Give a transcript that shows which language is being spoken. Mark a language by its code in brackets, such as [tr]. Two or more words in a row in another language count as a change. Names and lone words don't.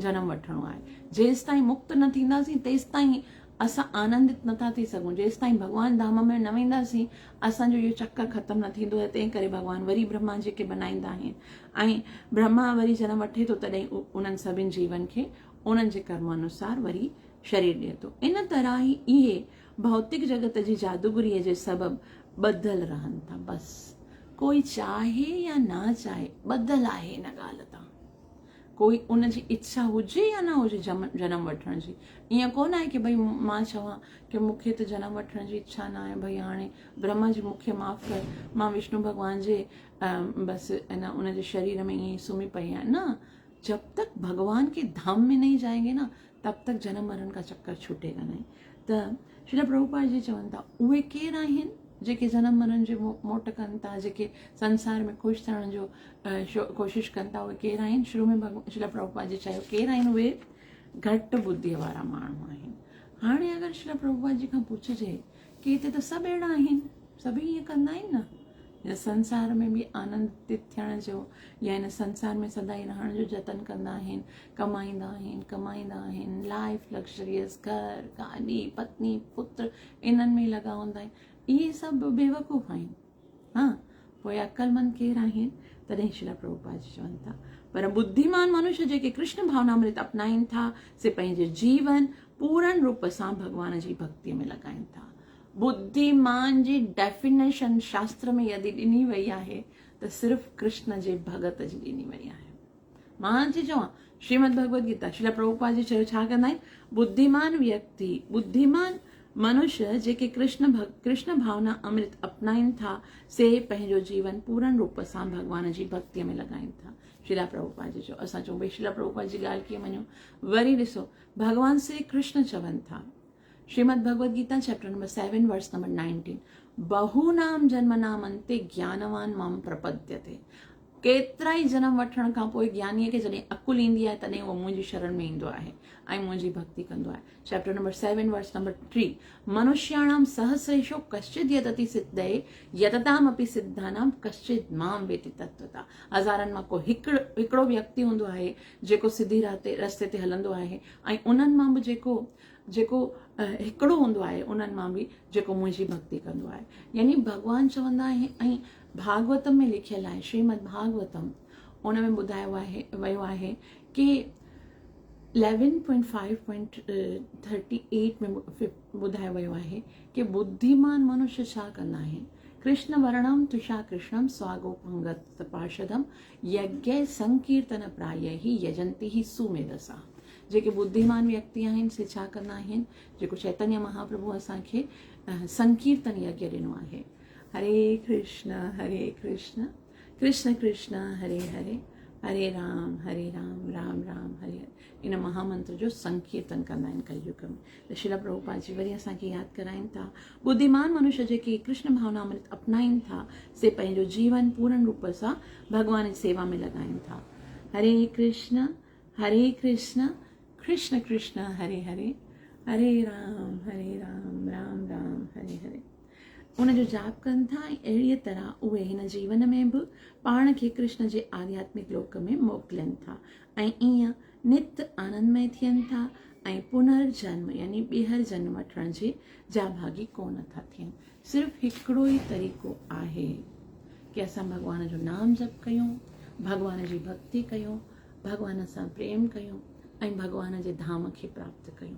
[sd] जेसि ताईं मुक्त न थींदासीं तेसि ताईं असां आनंदित नथा थी सघूं जेसि ताईं भॻवान धाम में न वेंदासीं असांजो इहो चक्कर ख़तमु न थींदो आहे। तंहिं करे भॻवानु वरी ब्रह्मा जेके बनाईंदा आहिनि ऐं ब्रह्मा वरी जनम वठे थो तॾहिं उन्हनि सभिनि जीवन खे उन्हनि जे कर्म अनुसार वरी शरीर ॾिए थो। इन तरह ई इहे भौतिक जगत जी जादूगरीअ जे सबबु ॿधल रहनि था। बसि कोई चाहे या ना चाहे ॿधल आहे इन ॻाल्हि तां। कोई उनजी इच्छा हुजे या न हुजे जनम वठण जी, ईअं कोन आहे की भई मां चवां की मूंखे त जनम वठण जी इच्छा न आहे, भई हाणे ब्रह्मा जी मूंखे माफ़ कर, मां विष्णु भॻवान जे बसि इन उनजे शरीर में ईअं ई सुम्ही पई आहियां। न, [hi] जब तक भगवान के धाम में नहीं जाएंगे ना तब तक जन्म मरण का चक्कर छूटेगा नहीं। [sd] त श्री प्रभुपाद जी चवनि था उहे केरु आहिनि जेके जनम मरण जे मोट कनि था, जेके संसार में ख़ुशि थियण जो कोशिशि कनि था, उहे केरु आहिनि? शुरू में श्री प्रभुपाद जी चयो केरु आहिनि? उहे घटि बुद्धीअ वारा माण्हू आहिनि। हाणे अगरि श्री प्रभुपाद जी खां पुछिजे की हिते त सभु अहिड़ा आहिनि, सभई ईअं कंदा आहिनि न, या संसार में बि आनंदित थियण जो या हिन संसार में सदाई रहण जो जतन कंदा आहिनि, कमाईंदा आहिनि, [en] life luxurious, [sd] घर, गाॾी, पत्नी, पुत्र इन्हनि में लॻा हूंदा आहिनि, इहे सभु बेवकूफ़ आहिनि। हाँ, पोइ अक़लमंद केरु आहिनि? तॾहिं श्री प्रभुपाद जी चवनि था पर बुद्धिमान मनुष्य जेके कृष्ण भावनामृत अपनाइनि था से पंहिंजे जीवन पूर्ण रूप सां भॻवान जी भक्तीअ में लॻाइनि था। बुद्धिमान जी डेफिनेशन शास्त्र में यदि ॾिनी वई आहे त सिर्फ़ु कृष्ण जे भगत जी ॾिनी वई आहे। मां थी चवां श्रीमद भगवद गीता श्री प्रभुपाद जी चयो छा कंदा आहिनि? बुद्धिमान व्यक्ति, बुद्धिमान मनुष्य जेके कृष्ण भावना अमृत अपनाइनि था से पंहिंजो जीवन पूर्ण रूप सां भॻवान जी भक्तीअ में लॻाइनि था। श्रीला प्रभुपाद जी चयो। असां चऊं भई श्रीला प्रभुपाद जी ॻाल्हि कीअं मञूं? वरी ॾिसो भॻवान श्री कृष्ण चवनि था श्रीमद भगवद गीता [en] chapter number 7 verse number 19 [sa] बहूनाम जन्मनाम अन्ते ज्ञानवान माम प्रपद्यते। [sd] केतिरा ई जनम वठण खां पोइ ज्ञानीअ खे जॾहिं अकुल ईंदी आहे तॾहिं उहो मुंहिंजी शरण में ईंदो आहे ऐं मुंहिंजी भक्ति कंदो आहे। [en] chapter number 7 verse number 3 [sa] मनुष्याणां सहस्रेषु कश्चित् यतति सिद्धये यततामपि सिद्धानां कश्चित् मां वेति तत्वता। [sd] हज़ारनि मां को हिकिड़ो व्यक्ति हूंदो आहे जेको सिधी रस्ते ते हलंदो आहे ऐं उन्हनि मां बि जेको हिकिड़ो हूंदो आहे उन्हनि मां बि जेको मुंहिंजी भक्ति कंदो आहे। यानी भॻवानु चवंदा आहिनि ऐं भागवतम में लिखियल आहे, श्रीमद भागवतम उन में ॿुधायो वियो आहे कि 11.5.38 में ॿुधायो वियो आहे कि बुद्धिमान मनुष्य छा कंदा आहिनि? [sa] कृष्ण वर्णम तुषा कृष्णम स्वागोपंगत पार्षदम यज्ञ संकीर्तन प्राय ही यजंती ही सुमेधसा। [sd] जेके बुद्धिमान व्यक्ति आहिनि से छा कंदा आहिनि? जेको चैतन्य महाप्रभु असांखे संकीर्तन यज्ञ ॾिनो आहे। [sa] हरे कृष्ण कृष्ण कृष्ण हरे हरे, हरे राम राम राम हरे हरे। [sd] इन महामंत्र जो संकीर्तन कंदा आहिनि कलयुग में। त श्रील प्रभुपाद जी वरी असांखे यादि कराइनि था बुद्धिमान मनुष्य जेके कृष्ण भावनामृत अपनाइनि था से पंहिंजो जीवन पूर्ण रूप सां भॻवान जी सेवा में लॻाइनि था। [sa] हरे कृष्ण कृष्ण कृष्ण हरे हरे, हरे राम राम राम हरे हरे। [sd] उनजो जाप कनि था ऐं अहिड़ीअ तरह उहे हिन जीवन में बि पाण खे कृष्ण जे आध्यात्मिक लोक में मोकिलियनि था ऐं ईअं नित्य आनंदमय थियनि था ऐं पुनर्जन्म यानी ॿीहर जन्म वठण जे जाभागी कोन था थियनि। सिर्फ़ु हिकिड़ो ई तरीक़ो आहे कि असां भॻवान जो नाम जप कयूं, भॻवान जी भक्ति कयूं, भॻवान सां प्रेम कयूं ऐं भॻवान जे धाम खे प्राप्त कयूं।